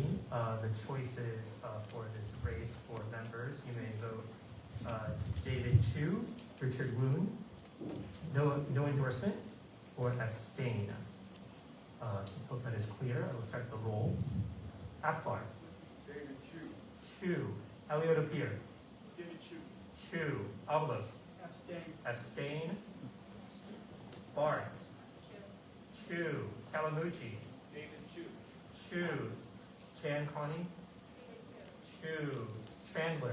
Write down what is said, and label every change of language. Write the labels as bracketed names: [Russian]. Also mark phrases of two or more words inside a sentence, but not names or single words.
[English] The choices for this race for members, you may vote David Chu, Richard Woon, no endorsement, or abstain. I hope that is clear. I will start the roll. Akbar. David Chu. Alioto Pierre. David Chu. Chu. Avalos. Abstain. Abstain. Barnes. Chu. Kalamucci. David Chu. Chu. Chan Connie. Chu. Chandler.